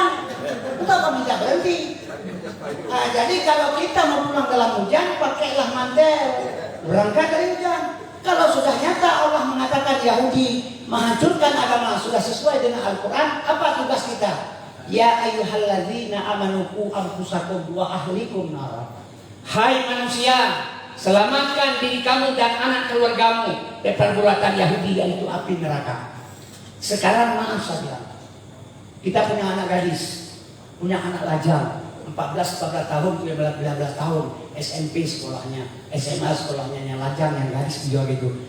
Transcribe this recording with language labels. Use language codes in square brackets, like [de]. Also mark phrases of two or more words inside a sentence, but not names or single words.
[id] Bapak minta berhenti. Nah, jadi kalau kita mau pulang dalam hujan, pakailah mantel. Berangkat dari hujan. Kalau sudah nyata Allah mengatakan Yahudi menghancurkan agama sudah sesuai dengan Al-Quran, apa tugas kita? [ar] يا أيها الذين آمنوا قوا أنفسكم وأهليكم نارا. [id] Hai manusia, selamatkan diri kamu dan anak keluargamu dari perbuatan Yahudi yaitu api neraka. Sekarang maaf saja, kita punya anak gadis, punya anak lajang 14 tahun, 15 tahun, SMP sekolahnya, SMA sekolahnya, yang lajang, yang gadis juga gitu.